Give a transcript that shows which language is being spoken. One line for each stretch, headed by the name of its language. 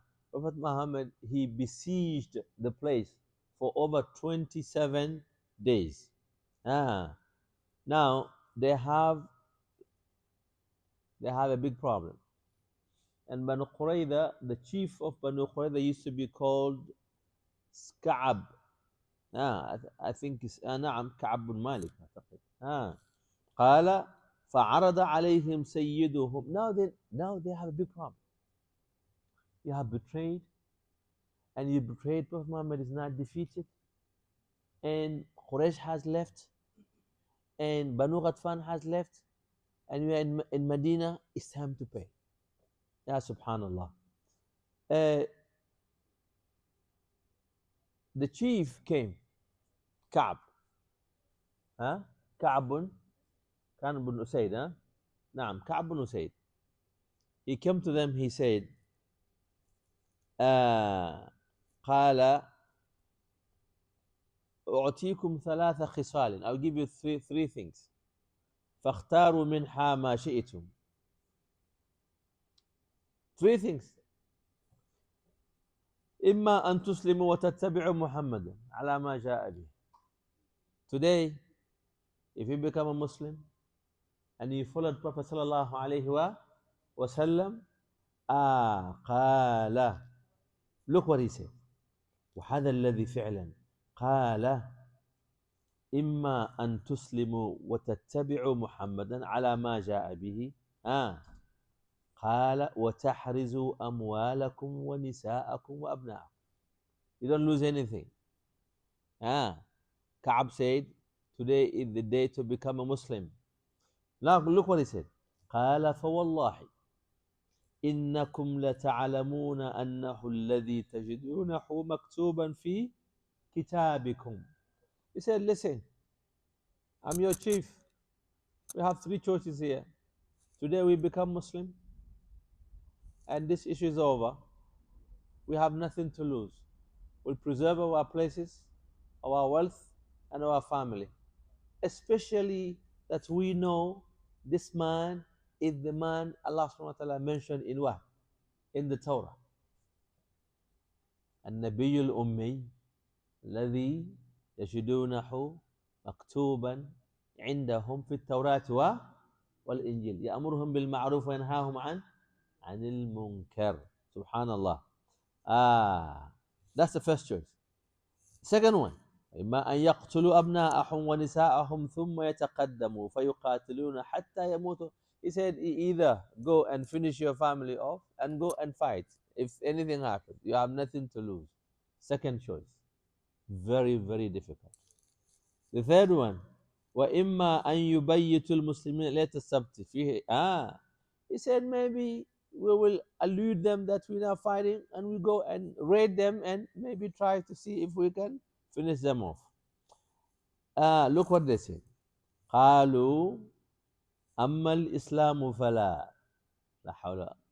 English: Prophet Muhammad, he besieged the place for over 27 days. Now they have a big problem. And Banu Qurayza, the chief of Banu Qurayza used to be called Ka'ab. I think it's
Arabic: نعم كعب بن مالك أعتقد. قال فعرض عليهم سيدهم.
English: Now they have a big problem. You have betrayed, and you betrayed Prophet Muhammad is not defeated, and Quraysh has left, and Banu Ghatfan has left, and we are in Medina, it's time to pay. Ya subhanallah. Uh, the chief came, Ka'b, huh?
Arabic: Ka'b كان بن أسيد, huh? نعم, كعب بن أسيد.
English: He came to them, he said,
Arabic: قال أعطيكم ثلاث خصال.
English: I'll give you three things.
Arabic: فاختاروا منها ما شئتم.
English: Three things.
Arabic: إما أن تسلموا وتتبعوا محمدا على ما جاء به.
English: Today, if you become a Muslim and you followed Prophet صلى الله عليه وسلم, قال, look what he said.
Arabic: وهذا الذي فعلا قال إما أن تسلموا وتتبعوا محمدا على ما جاء به, قال وتحرزوا أموالكم ونساءكم وأبناءكم.
English: You don't lose anything. Ka'b said, today is the day to become a Muslim. Now look what he said.
Arabic: قال فوالله إنكم لتعلمون أنه الذي تجدونه مكتوبا في كتابكم.
English: He said, listen, I'm your chief. We have three choices here. Today we become Muslim and this issue is over. We have nothing to lose. We'll preserve our places, our wealth, and our family. Especially that we know this man is the man Allah subhanahu wa ta'ala mentioned in what? In the Torah.
Arabic: النبي الأمي الذي يجدونه مكتوبا عندهم في التوراة والإنجيل يأمرهم بالمعروف وينهاهم عن المنكر.
English: Subhanallah. That's the first choice. Second one,
Arabic: إما أن يقتلوا أبناءهم ونساءهم ثم يتقدموا فيقاتلون حتى يموتوا.
English: He said, either go and finish your family off and go and fight. If anything happens, you have nothing to lose. Second choice. Very, very difficult. The third one,
Arabic: وإما أن يبيتوا المسلمين ليلة السبت فيه.
English: He said, maybe we will elude them that we are fighting and we go and raid them and maybe try to see if we can finish them off. Look what they said.
Arabic: قالوا أما الإسلام فلا. لا حول.